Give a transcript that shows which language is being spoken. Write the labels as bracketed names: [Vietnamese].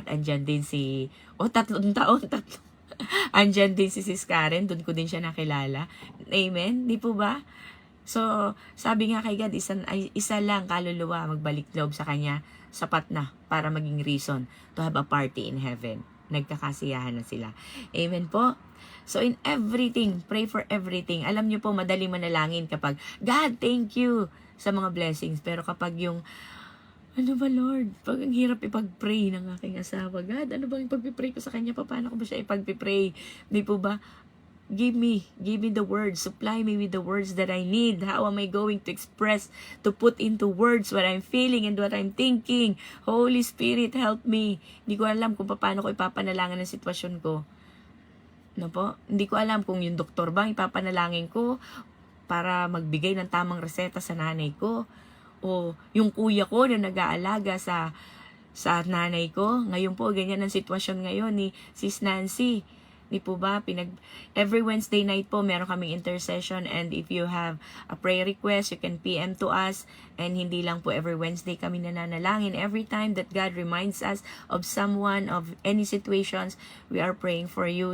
[Filipino] At andyan din 3 taon. Andyan din si Sis Karen. Doon ko din siya nakilala. Amen? Di po ba? So, sabi nga kay God, isa lang kaluluwa magbalik loob sa Kanya, sapat na para maging [English] reason to have a party in heaven. [Filipino] Nagkakasiyahan na sila. Amen po? [English] So, in everything, pray for everything. [Filipino] Alam niyo po, madali manalangin kapag, [English] God, thank you [Filipino] sa mga blessings. Pero kapag yung, Lord? Pag ang hirap ipag-pray ng aking asawa, God, ano bang ipag-pray ko sa Kanya? Paano ko ba siya ipag-pray? Di po ba? [English] Give me the words. Supply me with the words that I need. How am I going to express, to put into words what I'm feeling and what I'm thinking? Holy Spirit, help me. [Filipino] Hindi ko alam kung paano ko ipapanalangan ang sitwasyon ko. Po? Hindi ko alam kung yung doktor ba ipapanalangin ko para magbigay ng tamang reseta sa nanay ko. O yung kuya ko na nag-aalaga sa nanay ko. Ngayon po, ganyan ang sitwasyon ngayon ni Sis Nancy. Di po ba? [English] Every Wednesday night po, [Filipino] meron kaming [English] intercession, and if you have a prayer request, you can PM to us. And [Filipino] hindi lang po [English] every Wednesday [Filipino] kami nananalangin. [English] Every time that God reminds us of someone, of any situations, we are praying for you.